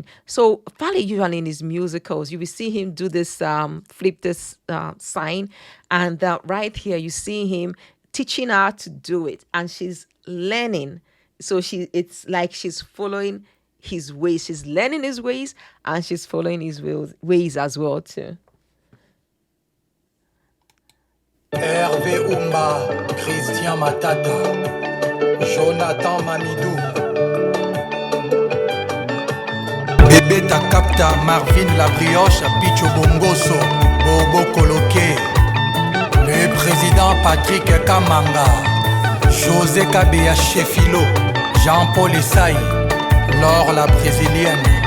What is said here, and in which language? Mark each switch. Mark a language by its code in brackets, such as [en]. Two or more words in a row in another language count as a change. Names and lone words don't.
[en] So Fally usually in his musicals, you will see him do this flip this sign, and right here you see him teaching her to do it, and she's learning. So it's like she's following his ways. She's learning his ways, and she's following his ways as well too. Hervé Umba, Christian Matata, Jonathan Mamidou. Bébé Takapta, Marvin La Brioche, Picho Bongoso, Bobo Coloqué, [fr] le président [en] Patrick Kamanga, José Kabea Chefilo, Jean-Paul Essaï, Laure [fr] la brésilienne.